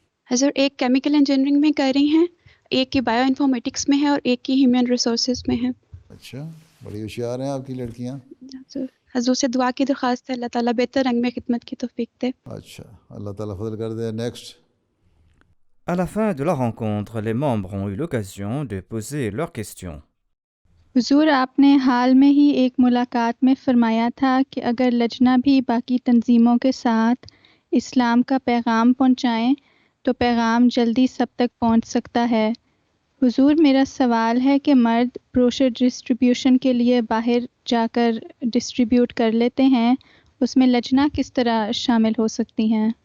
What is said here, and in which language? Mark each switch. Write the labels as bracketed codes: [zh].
[ur] حضور ایک chemical engineering میں کر رہی ہیں، ایک کی بایو انفارمیٹکس میں ہے اور ایک کی ہیومن ریسورسز میں ہے۔ اچھا، بڑی ہوشیار ہیں آپ کی لڑکیاں۔ حضور سے دعا کی درخواست ہے، اللہ تعالیٰ بہتر رنگ میں خدمت کی توفیق دے۔ اچھا، اللہ تعالیٰ فضل کر دے۔ Next. [fr] À la fin de la rencontre, les membres ont eu l'occasion de poser leurs questions. [ur] حضور آپ نے حال میں ہی ایک ملاقات میں فرمایا تھا کہ اگر لجنہ بھی باقی تنظیموں کے ساتھ اسلام کا پیغام پہنچائیں تو پیغام جلدی سب تک پہنچ سکتا ہے۔ حضور میرا سوال ہے کہ مرد بروشر ڈسٹریبیوشن کے لیے باہر جا کر ڈسٹریبیوٹ کر لیتے ہیں، اس میں لجنا کس طرح شامل ہو سکتی ہیں؟